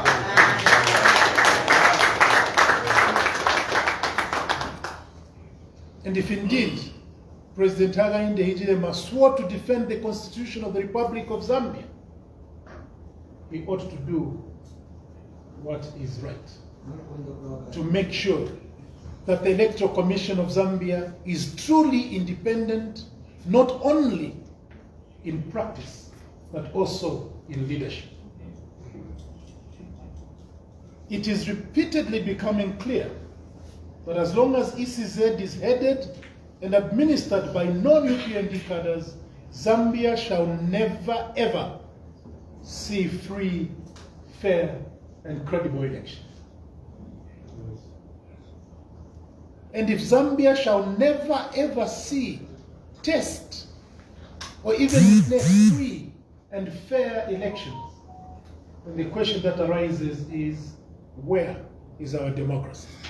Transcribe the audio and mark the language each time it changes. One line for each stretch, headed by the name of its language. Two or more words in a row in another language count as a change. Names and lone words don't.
English: And if indeed President Hakainde Hichilema swore to defend the Constitution of the Republic of Zambia, he ought to do what is right, to make sure that the Electoral Commission of Zambia is truly independent, not only in practice, but also in leadership. It is repeatedly becoming clear that as long as ECZ is headed and administered by non-UPND cadres, Zambia shall never ever see free, fair, and credible elections. And if Zambia shall never ever see, test, or even witness free and fair elections, then the question that arises is, where is our democracy?